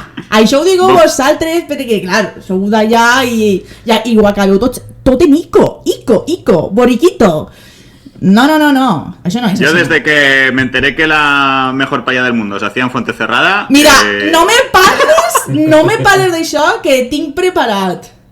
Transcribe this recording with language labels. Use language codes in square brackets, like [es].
[ca] Això ho digueu vosaltres perquè, clar, sou d'allà i ho acabeu tot en Ico, Boriquito. No, això no és [es] Yo así. desde que me enteré que la mejor paella del mundo se hacía en Fuentecerrada... [ca] Mira, no me parles d'això que tinc preparat.